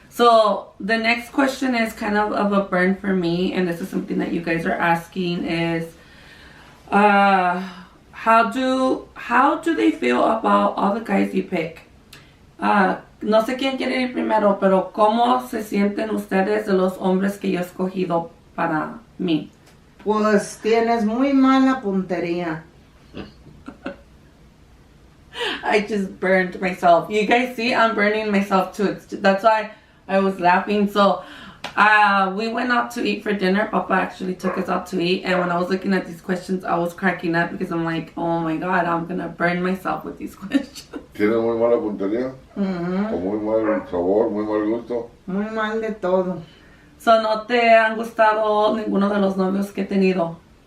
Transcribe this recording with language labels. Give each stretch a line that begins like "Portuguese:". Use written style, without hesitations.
English: So the next question is kind of a burn for me, and this is something that you guys are asking is, how do they feel about all the guys you pick?
Spanish: No sé quién quiere ir primero, pero ¿cómo se sienten ustedes de los hombres que yo he escogido para mí? Pues tienes muy mala puntería.
English: I just burned myself. You guys see, I'm burning myself too. That's why I was laughing. So, we went out to eat for dinner. Papa actually took us out to eat. And when I was looking at these questions, I was cracking up because I'm like, oh my God, I'm going to burn myself with these questions.
Spanish: ¿Tiene muy mala puntería? ¿O muy mal sabor, muy mal gusto? Muy mal de todo. So, ¿no te han gustado ninguno de los novios que he tenido?